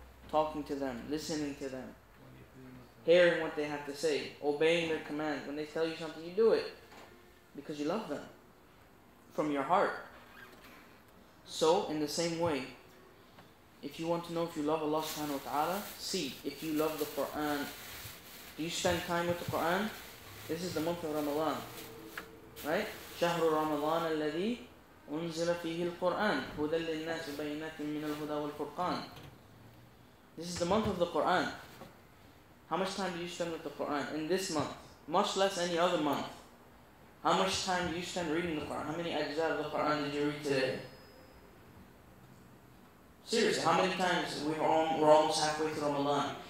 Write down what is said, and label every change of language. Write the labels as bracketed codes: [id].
[en] Talking to them, listening to them, hearing what they have to say, obeying their commands. When they tell you something, you do it because you love them from your heart. So, in the same way, if you want to know if you love Allah subhanahu wa ta'ala, see if you love the Quran. Do you spend time with the Quran? This is the month of Ramadan, right? [ar] شهر رمضان الذي أنزل فيه القرآن هدى للناس وبينات من الهدى والفرقان. [en] This is the month of the Quran. How much time do you spend with the Quran in this month? Much less any other month. How much time do you spend reading the Quran? How many ajza of the Quran did you read today? Seriously, how many times? We're almost halfway through Ramadan.